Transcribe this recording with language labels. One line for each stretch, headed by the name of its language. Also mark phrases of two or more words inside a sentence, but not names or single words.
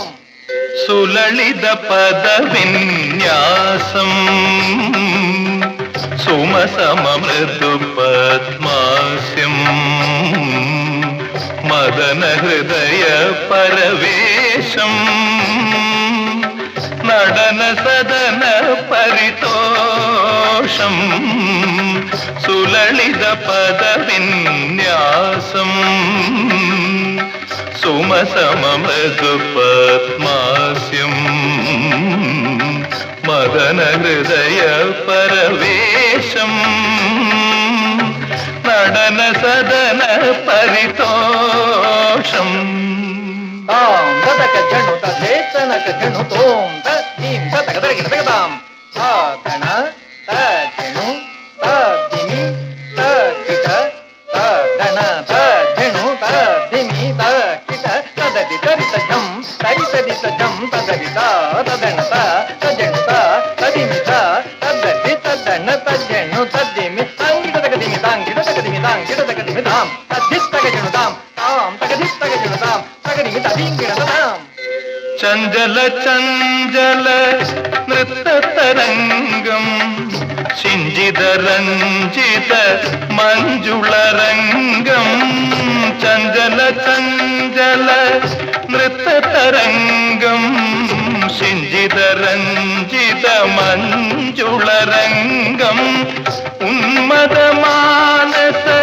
Sanskrit: सुललित पद विन्यासम सुमसम मृदु पद्मास्यम मदन हृदय परवेशम നടന സദന പരിതോഷം സുലളിത പദവിന്യാസം സുമസമ മൃദു പദ്മാസ്യം മദന ഹൃദയ പരവേശം നടന സദന പരിതോഷം ताम तदक जनु तदेतनक जनु तोम तदीम तदक दरगिरदक ताम तातन तजनु तदिमि तकिट तदन तजनु तदिमि तकिट तददि तरित जम तरित जम तदरित तदन तजनु तदिमि तददि तदन तजनु तदिमि तंगिटदक दिमि तंगिटदक दिमि तंगिटदक दिमि ताम तदितक जनु ताम ताम तगदितक जनु ताम
Malayalam: ചഞ്ചല ചഞ്ചല നൃത്തതരംഗം സിഞ്ചിത രഞ്ജിത മഞ്ജുളരംഗം ചഞ്ചല ചഞ്ചല നൃത്തതരംഗം സിഞ്ചിത രഞ്ജിത മഞ്ജുളരംഗം ഉന്മദ മാനസ